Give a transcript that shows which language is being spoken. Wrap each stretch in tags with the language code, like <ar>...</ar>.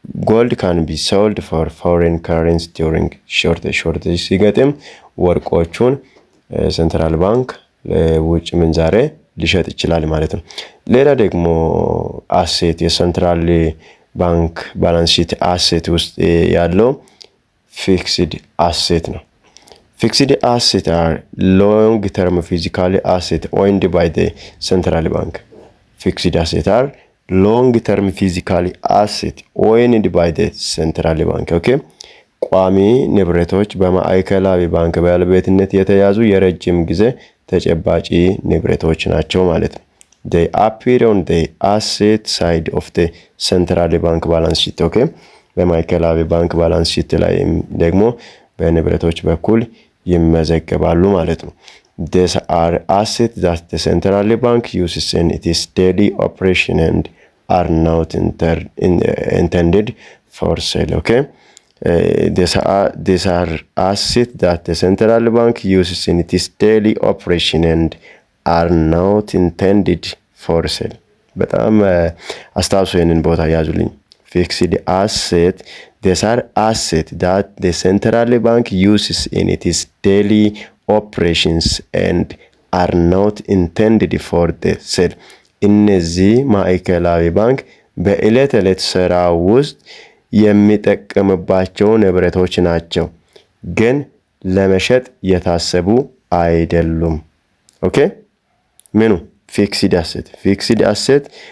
<en>ጎልድ ካን ቢ ሶልድ ፎር ፎሬን ካረንሲ ዱሪንግ ሾርቴጅ</en> <am>ሲገጥም ወርቆቹን ሴንትራል ባንክ ለውጭ ምንዛሬ ሊሸጥ ይችላል ማለት ነው። ሌላ ደግሞ አሴት የሴንትራል ባንክ ባላንስ ሺት አሴት ውስጥ ያለው ፊክስድ አሴት ነው።</am> <en>Fixed assets are long-term physical assets owned by the central bank. Fixed assets are long-term physical assets owned by the central bank. Okay?</en> <am>ቋሚ ንብረቶች በማዕከላዊ ባንክ ባለቤትነት የተያዙ የረጅም ጊዜ ተጨባጭ ንብረቶች ናቸው ማለት ነው።</am> <en>They appear on the asset side of the central bank balance sheet. Okay?</en> <am>በማዕከላዊ ባንክ ባላንስ ሺት ላይ ደግሞ በንብረቶች በኩል ይመዘገባሉ ማለት ነው።</am> <en>These are assets that the central bank uses in its daily operation and are not intended for sale. Okay? these are assets that the central bank uses in its daily operation and are not intended for sale።</en> <am>በጣም አስታውሱ ይህንን ቦታ ያዙልኝ። ፊክስድ አሴት</am> <en>these are assets that the central bank uses in its daily operations and are not intended for the sale።</en> <am>እነዚህ ማዕከላዊ ባንክ በዕለት ዕለት ስራ ውስጥ የሚጠቀምባቸው ንብረቶች ናቸው፣ ግን ለመሸጥ የታሰቡ አይደሉም። ኦኬ ምኑ ፊክስድ አሴት</am>